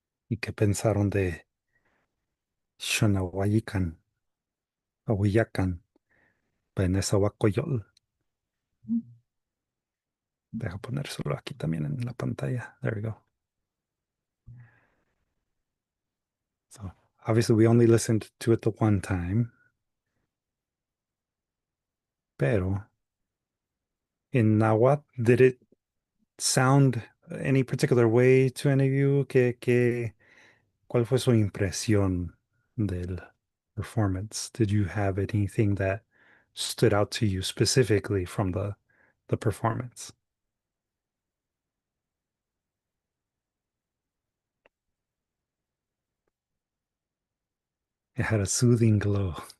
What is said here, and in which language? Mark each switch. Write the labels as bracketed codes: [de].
[es] ¿Y qué pensaron de Xonahuayican, Ahuiyacan, Benezahuacoyotl? Deja ponérselo aquí también en la pantalla. [en] There we go. So obviously we only listened to it the one time, pero in Nahuatl, did it sound any particular way to any of you? [es] ¿Cuál fue su impresión del performance? [en] Did you have anything that stood out to you specifically from the performance? It had a soothing glow.